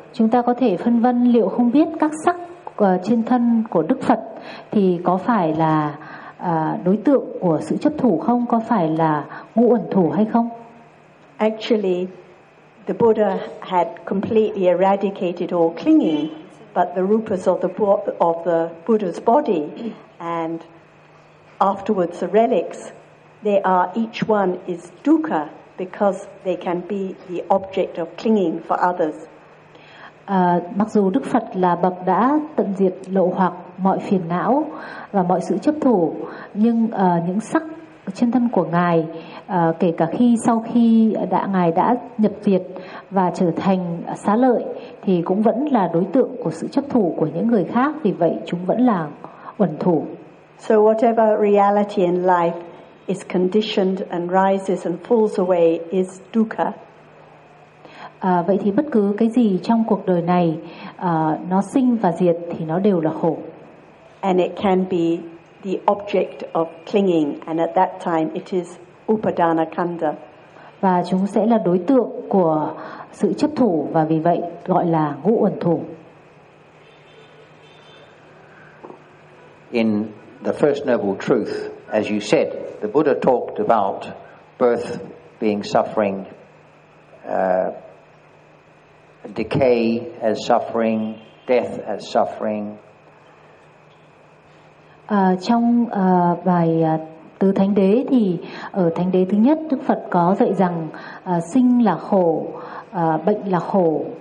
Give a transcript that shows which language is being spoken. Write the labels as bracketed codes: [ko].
[vi] Chúng ta có thể phân vân liệu không biết các sắc trên thân của Đức Phật thì có phải là đối tượng của sự chấp thủ không, có phải là ngũ uẩn thủ hay không? [en] Actually, the Buddha had completely eradicated all clinging. But the rupas of the Buddha's body, and afterwards the relics, they are, each one is dukkha because they can be the object of clinging for others. [vi] Mặc dù Đức Phật là bậc đã tận diệt lậu hoặc mọi phiền não và mọi sự chấp thủ, nhưng những sắc trên thân của ngài, kể cả khi sau khi đã ngài đã nhập diệt và trở thành xá lợi, thì cũng vẫn là đối tượng của sự chấp thủ của những người khác, vì vậy chúng vẫn là uẩn thủ. [en] So whatever reality in life is conditioned and rises and falls away is dukkha. [vi] Vậy thì bất cứ cái gì trong cuộc đời này nó sinh và diệt thì nó đều là khổ. [en] And it can be the object of clinging, and at that time it is upadana khanda. [vi] Và chúng sẽ là đối tượng của sự chấp thủ và vì vậy gọi là ngũ uẩn thủ. [en] In the First Noble Truth, as you said, the Buddha talked about birth being suffering, decay as suffering, death as suffering. [vi] Trong bài Tứ Thánh Đế thì ở Thánh Đế thứ nhất, Đức Phật có dạy rằng sinh là khổ, bệnh là khổ,